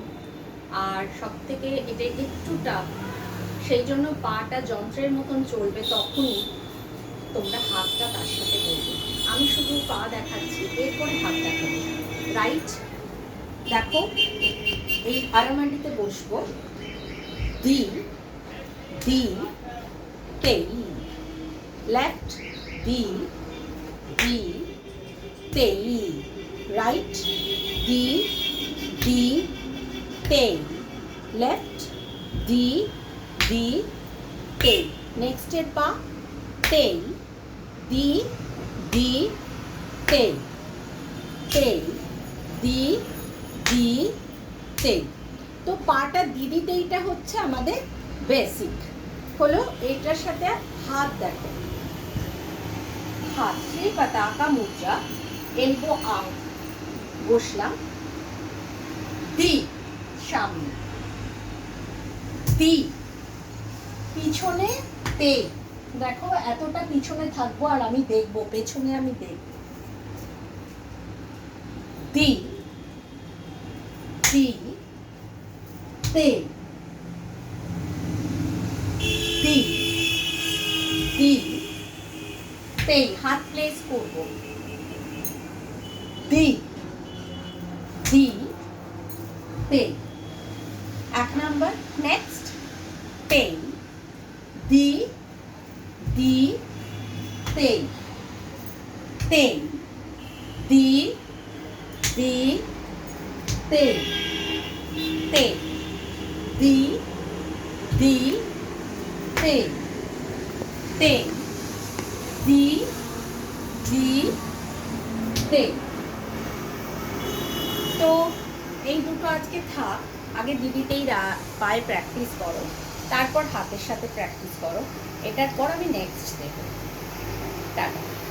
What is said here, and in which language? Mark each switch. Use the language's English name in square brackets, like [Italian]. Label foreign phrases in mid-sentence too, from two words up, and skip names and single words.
[Bangla] আর সব থেকে এটা একটু টাফ, সেই জন্য পাটা যন্ত্রের মতন চলবে। তখনই তোমরা হাতটা তার সাথে করবে। আমি শুধু পা দেখাচ্ছি, এরপরে হাত দেখাবো। রাইট, দেখো এই আরামান্ডিতে বসবো। দি দি তেই, লেফট দি দি তেই, রাইট দি দি তেই, লেফট দি দি তেই। নেক্সটের পা তেই দি দি তেই, তেই দি দি তেই। তো পাটা দিদি তেইটা হচ্ছে আমাদের বেসিক হলো। এটার সাথে হাত দেখো, হাত সেই পতাকা মুদ্রা, [English] elbow out, [Bangla] বসলাম। দি সামনে, দি পিছনে তেই। দেখো এতটা পিছনে থাকবো আর আমি দেখবো, পেছনে আমি দেখবো। দি দি তেই, দি দি তেই, হাত প্লেস করব। দি দি তেই, এক নাম্বার। নেক্সট তেই দি দি তেই, তেই দি দি তেই, তেই দি দি তেই, তেই দি দি তেই। তো এই দুটো আজকে থাক, আগে দিদিতেই পায়ে প্র্যাকটিস করো, তারপর হাতের সাথে প্র্যাকটিস করো। এটার পর আমি নেক্সট দেবো। টাটা।